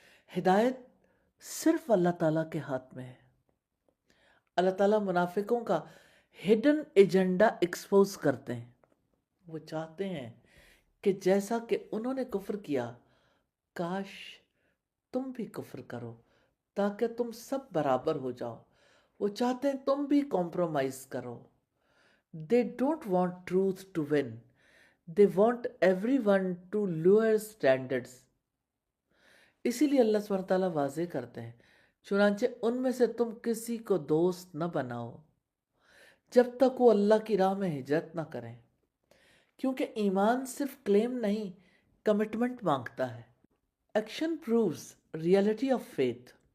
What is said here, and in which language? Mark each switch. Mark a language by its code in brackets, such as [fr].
[ur] ہدایت صرف اللہ تعالیٰ کے ہاتھ میں ہے۔ اللہ تعالیٰ منافقوں کا ہڈن ایجنڈا ایکسپوز کرتے ہیں۔ وہ چاہتے ہیں کہ جیسا کہ انہوں نے کفر کیا، کاش تم بھی کفر کرو تاکہ تم سب برابر ہو جاؤ۔ وہ چاہتے ہیں تم بھی کمپرومائز کرو۔ [en] They don't want truth to win. They want everyone to lower standards. [ur] اسی لیے اللہ سبحانہ تعالیٰ واضح کرتے ہیں، چنانچہ ان میں سے تم کسی کو دوست نہ بناؤ جب تک وہ اللہ کی راہ میں ہجرت نہ کریں، کیونکہ ایمان صرف کلیم نہیں، کمٹمنٹ مانگتا ہے۔ [en] Action proves reality of faith.